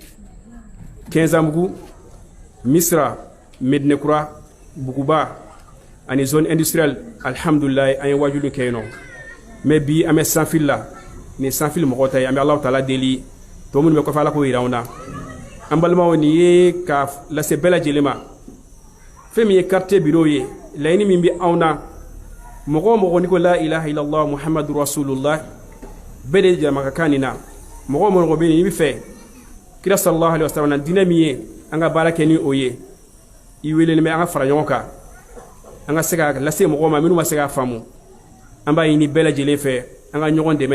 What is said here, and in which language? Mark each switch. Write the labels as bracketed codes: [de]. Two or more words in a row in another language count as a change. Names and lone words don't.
[bm] 15 mugu Misra Medinekura Buguba ani [fr] zone industrielle [bm] alhamdulillah an ye wajuli kɛ yen nɔ mais bi an bɛ sanfili la ni sanfili mɔgɔw ta ye an bɛ Alahu Taala deli tɔ minnu bɛ kɔfɛ ala k'o yira an na an balimaw nin ye ka lase bɛɛ lajɛlen ma fɛn min ye [fr] quartier bureau [bm] ye laɲini min bɛ anw na mɔgɔ o mɔgɔ n'i ko [ar] لا إله إلا الله محمد رسول الله [bm] bɛɛ de jama ka kan nin na mɔgɔ o mɔgɔ bɛ yen i bɛ fɛ kira [ar] صلى الله عليه وسلم [bm] na diinɛ min ye an ka baara kɛ ni o ye i welelen bɛ an ka fara ɲɔgɔn kan an ka se ka lase mɔgɔw ma minnu ma se k'a faamu an b'a ɲini bɛɛ lajɛlen fɛ an ka ɲɔgɔn dɛmɛ